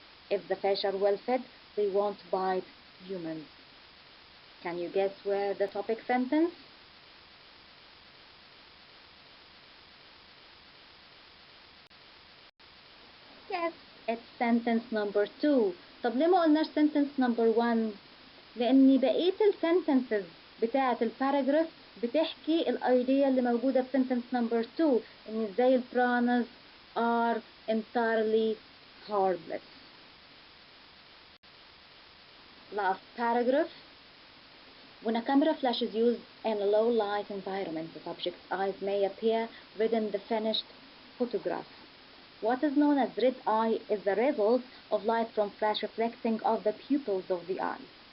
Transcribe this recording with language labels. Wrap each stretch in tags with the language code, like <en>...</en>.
<en>If the fish are well fed, they won't bite humans. Can you guess where the topic sentence? Yes, it's sentence number 2.</en> <ar>طب ليه ما قلناش</ar> <en>sentence number 1؟</en> <ar>لأن بقية الsentences بتاعة الباراجراف بتحكي الايديا اللي موجودة في</ar> <en>sentence number 2</en> <ar>إن ازاي البرانز</ar> <en>are entirely harmless. Last paragraph. When a camera flash is used in a low light environment, the subject's eyes may appear within the finished photograph. What is known as red eye is the result of light from flash reflecting off the pupils of the eye.</en>